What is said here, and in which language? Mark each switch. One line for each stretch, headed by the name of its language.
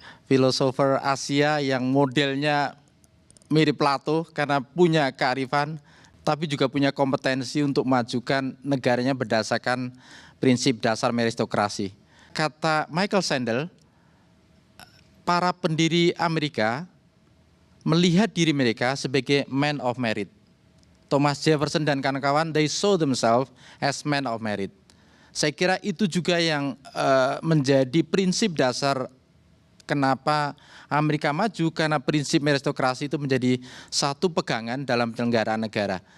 Indonesian: Filosofer Asia yang modelnya mirip Plato karena punya kearifan, tapi juga punya kompetensi untuk majukan negaranya berdasarkan prinsip dasar meritokrasi. Kata Michael Sandel, para pendiri Amerika melihat diri mereka sebagai
English: man of merit. Thomas Jefferson
Indonesian: dan kawan-kawan,
English: they saw themselves as men of merit.
Indonesian: Saya kira itu juga yang menjadi prinsip dasar kenapa Amerika maju, karena prinsip meritokrasi itu menjadi satu pegangan dalam penyelenggaraan negara.